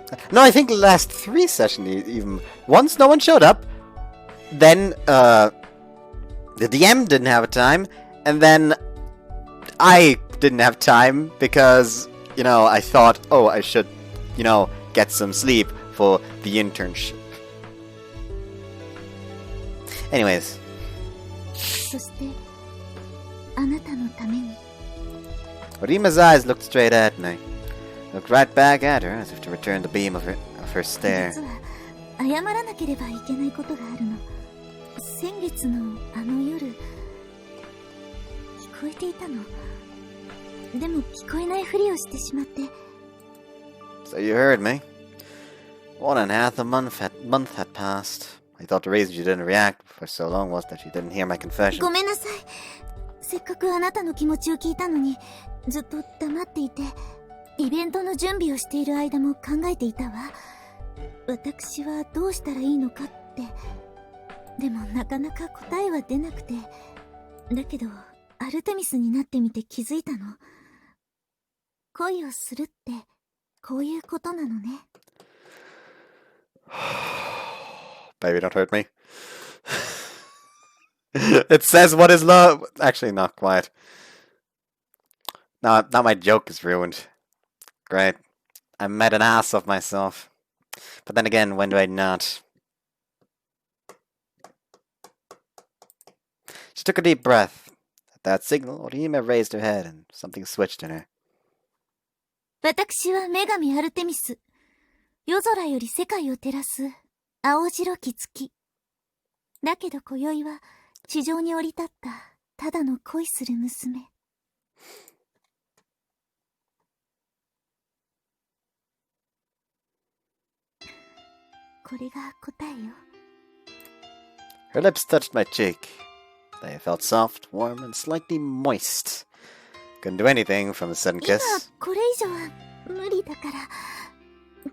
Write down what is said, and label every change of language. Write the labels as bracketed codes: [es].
[en] No, I think the last 3 sessions even. Once no one showed up, then the DM didn't have a time, and then I didn't have time because you know, I thought, oh, I should, you know, get some sleep for the internship. Anyways. [ja] そして、あなたのために。 [en] Orima's eyes looked straight at me. Looked right back at her as if to return the beam of her stare. [ja] 実は、謝らなければいけないことがあるの。先月のあの夜、聞こえていたの。でも聞こえないふりをしてしまって。 [en] So you heard me. 1.5 month had passed. I thought the reason you didn't react for so long was that you didn't hear my confession. [ja] ごめんなさい。せっかくあなたの気持ちを聞いたのに、ずっと黙っていて、イベントの準備をしている間も考えていたわ。私はどうしたらいいのかって。でもなかなか答えは出なくて。だけど、アルテミスになってみて気づいたの。恋をするって、こういうことなのね。 [en] Baby, don't hurt me. It says what is love. Actually, not quite. No, now my joke is ruined. Great. I made an ass of myself. But then again, when do I not? She took a deep breath. At that signal, Orihime raised her head and something switched in her. [ja] 私は女神アルテミス。夜空より世界を照らす青白き月。だけど今宵は地上に降り立ったただの恋する娘。これが答えよ。 [en] Her lips touched my cheek. They felt soft, warm, and slightly moist. Couldn't do anything from the sudden kiss. [ja] 今これ以上は無理だから。